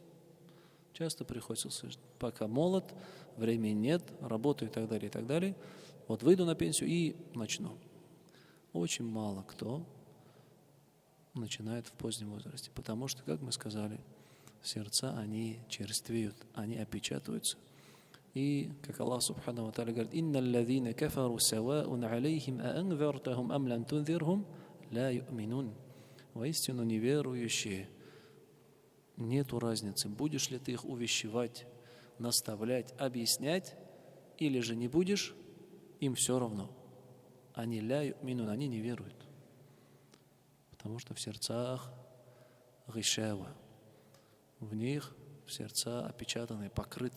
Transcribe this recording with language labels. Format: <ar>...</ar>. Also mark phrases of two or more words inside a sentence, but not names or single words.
<ru>Часто приходится слышать: пока молод, времени нет, работаю и так далее, и так далее. Вот выйду на пенсию и начну. Очень мало кто начинает в позднем возрасте, потому что, как мы сказали, сердца, они черствеют, они опечатываются. И, как</ru> <ar>الله سبحانه وتعالى говорит: «إن الذين كفروا سواء عليهم أأنذرتهم أم لم تنذرهم لا يؤمنون».</ar> <ru>Воистину неверующие, нету разницы, будешь ли ты их увещевать, наставлять, объяснять, или же не будешь, им все равно. Они</ru> <ar>لا يؤمنون,</ar> <ru>они не веруют. Потому что в сердцах гишава, в них сердца опечатаны, покрыты.</ru>